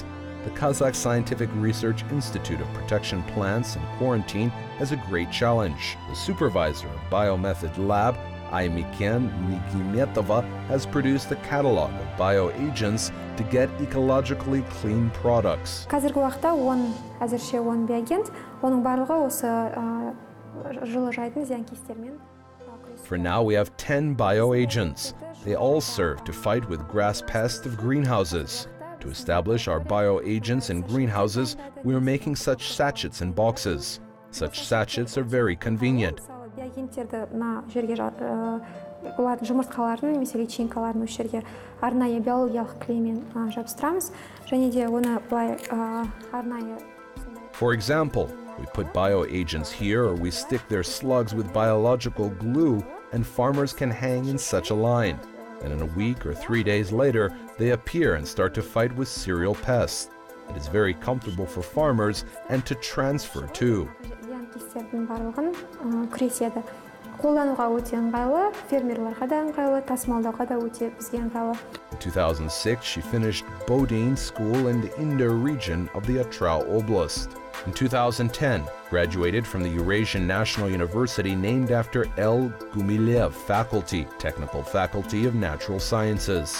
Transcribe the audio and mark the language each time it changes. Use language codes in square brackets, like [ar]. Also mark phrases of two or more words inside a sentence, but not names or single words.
[en] The Kazakh Scientific Research Institute of Protection Plants in Quarantine has a great challenge. The supervisor of Biomethod Lab AIMEKEN NYGYMETOVA has produced a catalog of bioagents to get ecologically clean products. [kk] Қазіргі уақытта әзірше 10 биоагент, оның барлығы осы жылыжайдың зиянкестермен. [en] For now, we have 10 bioagents. They all serve to fight with grass pests of greenhouses. To establish our bioagents in greenhouses, we are making such sachets and boxes. Such sachets are very convenient. [kk] Биоагенттерді мына жерге олардың жұмыртқаларын немесе личинкаларын осы жерге арнайы биологиялық клеймен жабыстырамыз, және де оны былай арнайы. [en] For example, we put bioagents here, or we stick their slugs with biological glue, and farmers can hang in such a line. And in a week or 3 days later, they appear and start to fight with cereal pests. It is very comfortable for farmers and to transfer too. [kk] Зиянкестердің барлығын күреседі. Қолдануға өте ыңғайлы, фермерларға да ыңғайлы, тасымалдауға да өте бізге ыңғайлы. [en] In 2006, she finished Bodin School in the Inder region of the Atrau Oblast. In 2010, graduated from the Eurasian National University named after L. Gumilev Faculty, Technical Faculty of Natural Sciences.